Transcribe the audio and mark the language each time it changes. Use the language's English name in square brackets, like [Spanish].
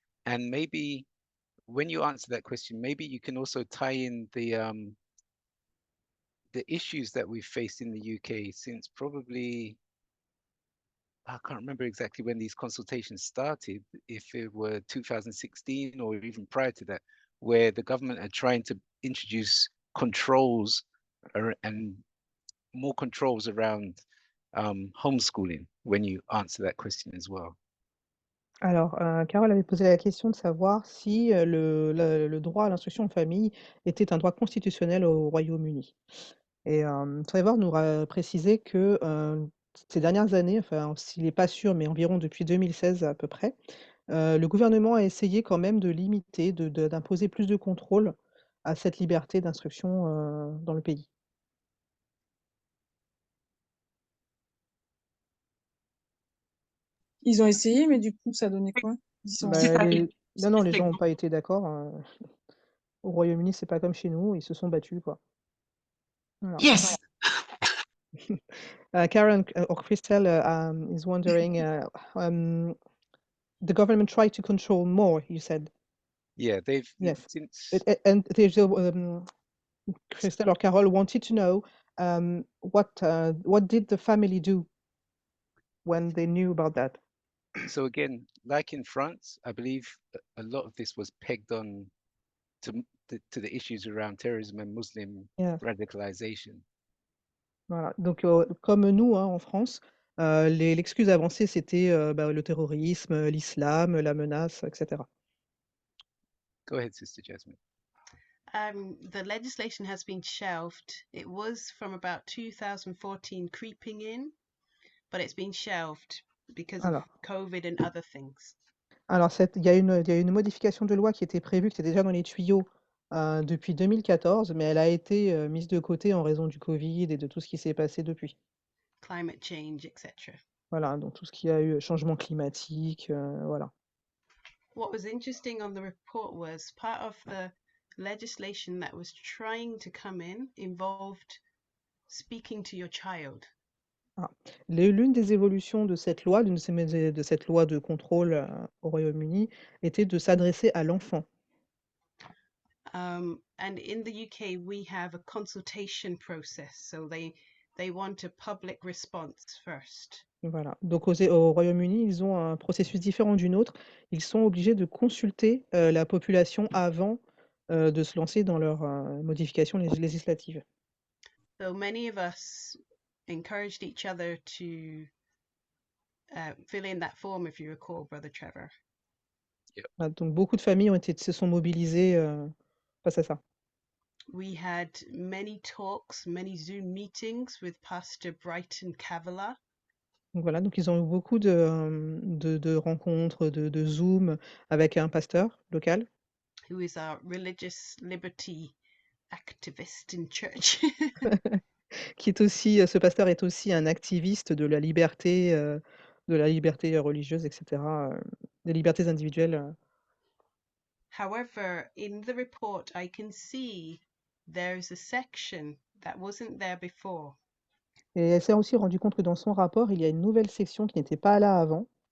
[English] And maybe when you answer that question, maybe you can also tie in the issues that we've faced in the UK since probably, I can't remember exactly when these consultations started, if it were 2016 or even prior to that, where the government are trying to introduce controls and more controls around homeschooling, when you answer that question as well. [French] Alors, Carole avait posé la question de savoir si le droit à l'instruction en famille était un droit constitutionnel au Royaume-Uni. Et Trevor nous a précisé que ces dernières années, enfin, s'il n'est pas sûr, mais environ depuis 2016 à peu près, le gouvernement a essayé quand même de limiter, d'imposer plus de contrôle à cette liberté d'instruction dans le pays. Ils ont essayé, mais du coup, ça donnait quoi? Ils ont... Non, les gens n'ont pas été d'accord. Au Royaume-Uni, c'est pas comme chez nous, ils se sont battus, quoi. Voilà. [English] Yes. Karen or Christelle is wondering, the government tried to control more, you said. Yeah, they've Yes. since And there's Christelle or Carol wanted to know what did the family do when they knew about that? so again, like in France, I believe a lot of this was pegged on to the issues around terrorism and Muslim Yes. radicalization. [French] Voilà. Donc, comme nous, hein, en France, l'excuse avancée, c'était le terrorisme, l'islam, la menace, etc. [English] Go ahead, Sister Jasmine. The legislation has been shelved. It was from about 2014 creeping in, but it's been shelved because of [French] Alors, [English] COVID and other things. [French] alors il y a une modification de loi qui était prévue, qui était déjà dans les tuyaux depuis 2014, mais elle a été mise de côté en raison du Covid et de tout ce qui s'est passé depuis. [English] Climate change, etc. [French] Voilà, donc tout ce qu'il y a eu, changement climatique, voilà. [English] What was interesting on the report was part of the legislation that was trying to come in involved speaking to your child. Ah. [French] L'une des évolutions de cette loi, de cette loi de contrôle au Royaume-Uni, était de s'adresser à l'enfant. [English] And in the UK, we have a consultation process, so they want a public response first. [French] Voilà. Donc au Royaume-Uni, ils ont un processus différent du nôtre. Ils sont obligés de consulter la population avant de se lancer dans leurs modifications législatives. [English] So many of us encouraged each other to fill in that form, if you recall, Brother Trevor. [French] Ah, donc beaucoup de familles se sont mobilisées face à ça. [English] We had many talks, many Zoom meetings with Pastor Brighton Cavilla. [French] Donc voilà, donc ils ont eu beaucoup de rencontres, de Zoom avec un pasteur local. [English] Who is a religious liberty activist in church. [French] Qui est aussi, ce pasteur est aussi un activiste de la liberté religieuse, etc., des libertés individuelles. [English] However, in the report, I can see there's a section that wasn't there before. [French] Et elle s'est aussi rendue compte que dans son rapport, il y a une nouvelle section qui n'était pas là avant.